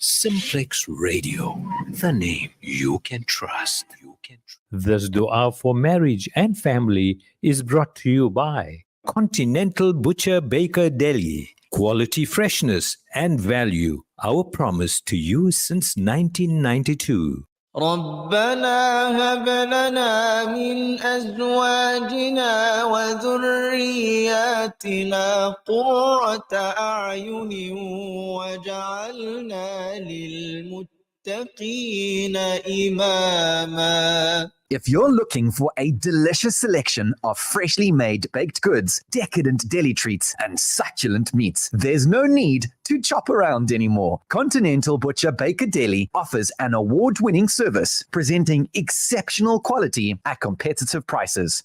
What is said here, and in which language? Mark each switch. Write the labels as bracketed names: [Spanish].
[English] Simplex Radio, the name you can trust. This dua for marriage and family is brought to you by Continental Butcher Baker Delhi. Quality, freshness, and value. Our promise to you since 1992. [Arabic] ربنا هب لنا من أزواجنا وذرياتنا قرة أعين وجعلنا للمتقين إماما. [English] If you're looking for a delicious selection of freshly made baked goods, decadent deli treats, and succulent meats, there's no need to chop around anymore. Continental Butcher Baker Deli offers an award-winning service, presenting exceptional quality at competitive prices.